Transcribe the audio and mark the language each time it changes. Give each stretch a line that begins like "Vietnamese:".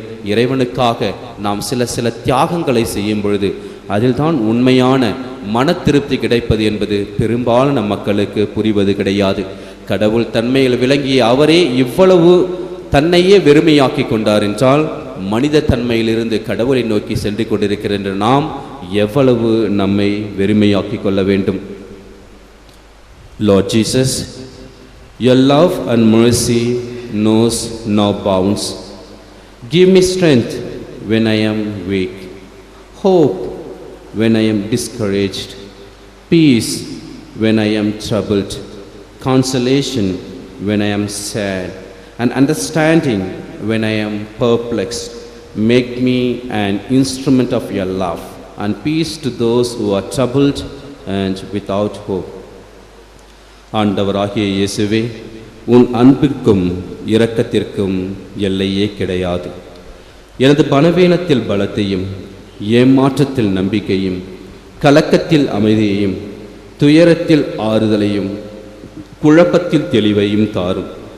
Tamil: இறைவனுக்காக நாம் சில தியாகங்களை செய்யும் பொழுது அதில் தான் உண்மையான மன திருப்தி கிடைப்பது என்பது பெரும்பாலான மக்களுக்கு புரிவது கிடையாது. கடவுள் தன்மையில் விளங்கிய அவரே இவ்வளவு தன்னையே வெறுமையாக்கி கொண்டார் என்றால் மனித தன்மையிலிருந்து கடவுளை நோக்கி சென்று கொண்டிருக்கின்ற நாம் எவ்வளவு நம்மை வெறுமையாக்கி கொள்ள வேண்டும்.
English: Lord Jesus, your love and mercy knows no bounds. Give me strength when I am weak, hope when I am discouraged, peace when I am troubled, consolation when I am sad, and understanding when I am perplexed. Make me an instrument of your love and peace to those who are troubled and without hope.
Tamil: ஆண்டவராகிய இயேசுவே, உன் அன்பிற்கும் இரக்கத்திற்கும் எல்லையே கிடையாது. எனது பலவீனத்தில் பலத்தையும், ஏமாற்றத்தில் நம்பிக்கையும், கலக்கத்தில் அமைதியையும், துயரத்தில் ஆறுதலையும், குழப்பத்தில் தெளிவையும் தாரும்.